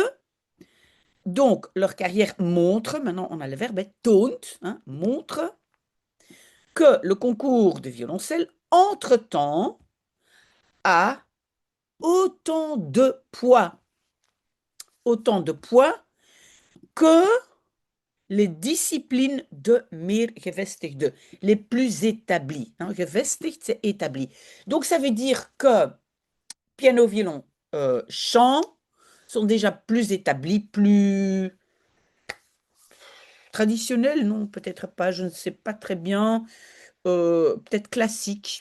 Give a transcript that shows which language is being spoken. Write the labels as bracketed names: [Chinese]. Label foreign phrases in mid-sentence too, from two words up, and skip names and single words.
[French] Donc, leur carrière montre, maintenant on a le verbe toont, hein, montre, que le concours de violoncelle, entre-temps, a autant de poids que les disciplines [Dutch] de meer gevestigde, [French] les plus établies. Hein, gevestigd, c'est établi. Donc, ça veut dire que piano, violon, chant sont déjà plus établis, plus traditionnels, non, peut-être pas, je ne sais pas très bien, peut-être classique.